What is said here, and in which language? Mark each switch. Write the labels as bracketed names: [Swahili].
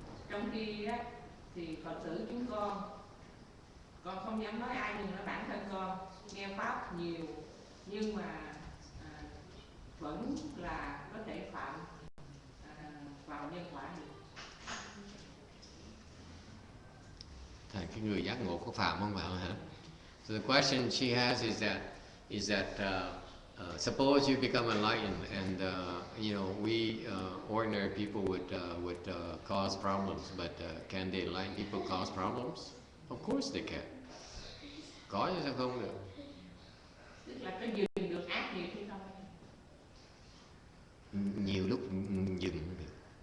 [Vietnamese] Trong khi đó thì Phật tử chúng con không dám nói ai, nhưng nói bản thân con nghe pháp nhiều nhưng mà vẫn là có thể phạm vào nhân quả được. Thầy, cái người giác ngộ có phạm không vào hả? [English] So the question she has is that suppose you become enlightened and you know we ordinary people would cause problems, but can the enlightened people cause problems? Of course they can. [Vietnamese] Có chứ sao không được? Tức là có dừng được ác nghiệp hay không? Nhiều lúc dừng không được.